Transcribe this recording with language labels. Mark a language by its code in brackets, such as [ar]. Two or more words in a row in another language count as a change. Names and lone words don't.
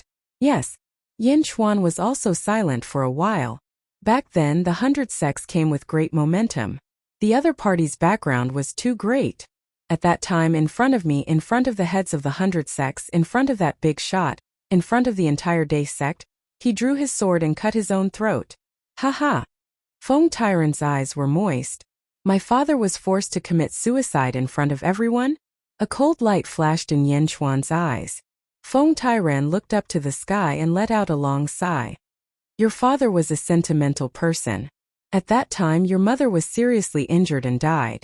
[en] Yes, Yin Chuan was also silent for a while. Back then, the 100 sects came with great momentum. The other party's background was too great. At that time, in front of me, in front of the heads of the 100 sects, in front of that big shot, in front of the entire Day sect, he drew his sword and cut his own throat. Ha ha! Feng Tairan's eyes were moist. My father was forced to commit suicide in front of everyone? A cold light flashed in Yin Chuan's eyes. Feng Tairan looked up to the sky and let out a long sigh. Your father was a sentimental person. At that time, your mother was seriously injured and died.